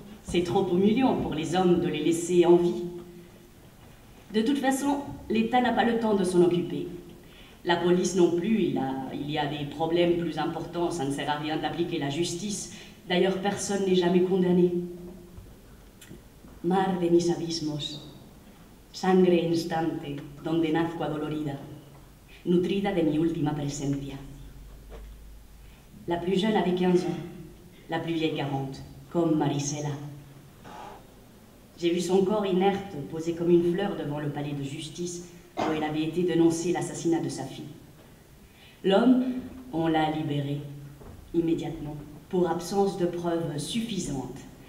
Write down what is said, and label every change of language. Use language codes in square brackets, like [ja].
[fr] C'est trop humiliant pour les hommes de les laisser en vie. De toute façon, l'État n'a pas le temps de s'en occuper. La police non plus, il y a des problèmes plus importants, ça ne sert à rien d'appliquer la justice. D'ailleurs, personne n'est jamais condamné. [es] Mar de mis abismos, sangre instante, donde nazco adolorida, nutrida de mi última presencia. [fr] La plus jeune avait 15 ans, la plus vieille 40, comme Marisela. J'ai vu son corps inerte, posé comme une fleur devant le palais de justice, où il avait été dénoncé l'assassinat de sa fille. L'homme, on l'a libéré, immédiatement, pour absence de preuves suffisantes.